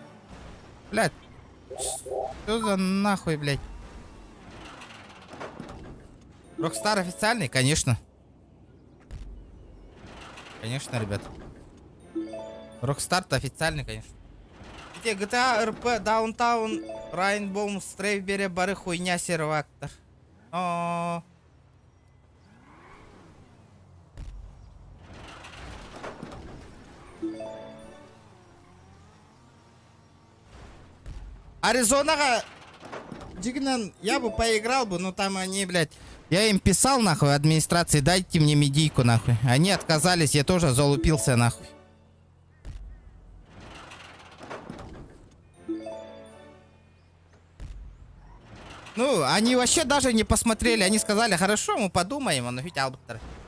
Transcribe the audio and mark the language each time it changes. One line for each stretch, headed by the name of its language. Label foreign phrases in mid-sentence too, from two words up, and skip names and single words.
Russian: Блядь. Что за нахуй, блядь? Rockstar официальный? Конечно. Конечно, ребят. Rockstar-то официальный, конечно. Где GTA, RP, Даунтаун, Райнбоум, Стрейбери, бары хуйня, сервактор. О. Аризонага, Дигнан, я бы поиграл бы, но там они, блядь, я им писал, нахуй, администрации, дайте мне медийку, нахуй. Они отказались, я тоже залупился, нахуй. Ну, они вообще даже не посмотрели, они сказали, хорошо, мы подумаем, но ведь албатер.